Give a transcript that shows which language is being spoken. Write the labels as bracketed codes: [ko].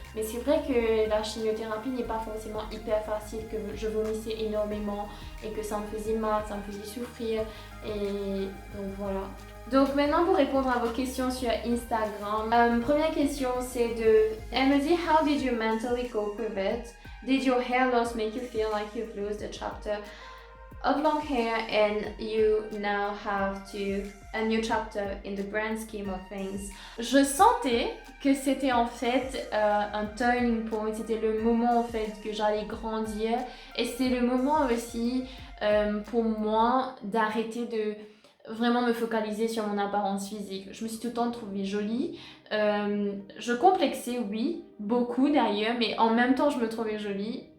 [fr] Mais c'est vrai que la chimiothérapie n'est pas forcément hyper facile, que je vomissais énormément et que ça me faisait mal, ça me faisait souffrir et donc voilà. Donc maintenant pour répondre à vos questions sur Instagram, première question c'est de, elle me dit [en] how did you mentally cope with it? Did your hair loss make you feel like you've lost a chapter of long hair and you now have to a new chapter in the grand scheme of things? [fr] Je sentais que c'était en fait un turning point, c'était le moment en fait que j'allais grandir et c'était le moment aussi pour moi d'arrêter de vraiment me focaliser sur mon apparence physique. Je me suis tout le temps trouvée jolie. Je complexais, oui, beaucoup d'ailleurs, mais en même temps je me trouvais jolie.